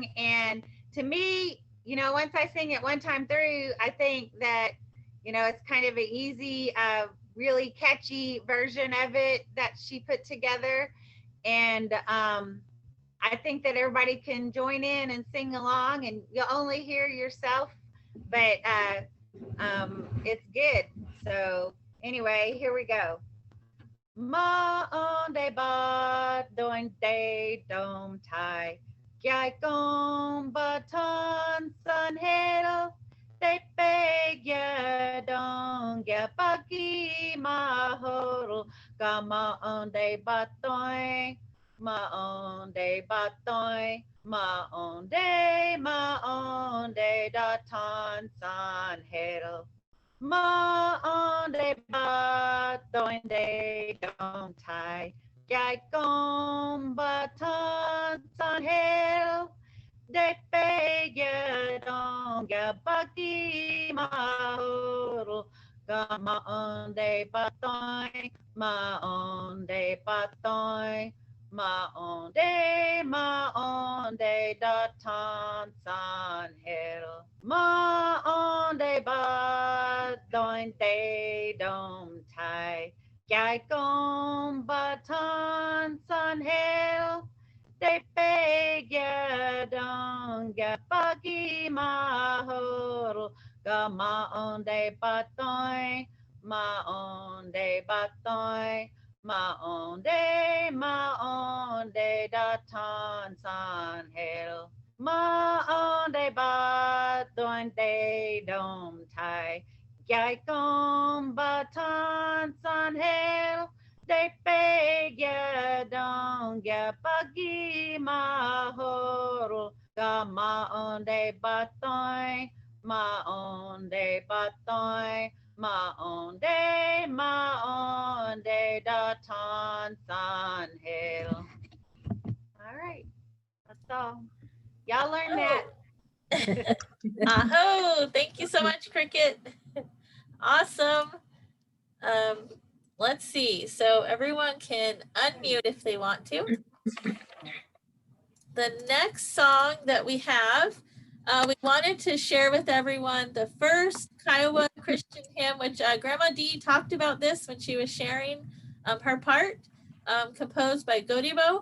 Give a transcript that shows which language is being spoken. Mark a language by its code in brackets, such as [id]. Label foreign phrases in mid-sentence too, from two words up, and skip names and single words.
[en] And to me, you know, once I sing it one time through, I think that, you know, it's kind of an easy, really catchy version of it that she put together. And I think that everybody can join in and sing along, and you'll only hear yourself, but it's good. So anyway, here we go. [kio] Ma on de ba doin de dom tai Gyai gom baton san hero de pe ya dong ya bagi ma horo Gama on de batoin ma on de batoin ma on de da tan san hero Ma on de ba doin de dong tai Gai gom ba tan san heo De pe ya dong ya bagi ma horo Gama on de batoin ma on de batoin ma on de da tan san hero Ma on de ba doin de dom tai Gai gom ba tan san heo De pe ya dong ya bagi ma horo Gama on de batoin ma on de batoin ma on de da tan san heo Ma on de ba doin de dom tai Gai gom ba tan san heo De pe ya dong ya bagi ma horo Gama on de batoin ma on de batoin ma on de da tan san heo. [en] All right, that's all. Y'all learn that. Aho, thank you so much, Cricket. Awesome. Let's see. So everyone can unmute if they want to. The next song that we have, we wanted to share with everyone the first Kiowa Christian hymn, which Grandma Dee talked about this when she was sharing her part, composed by Godibo.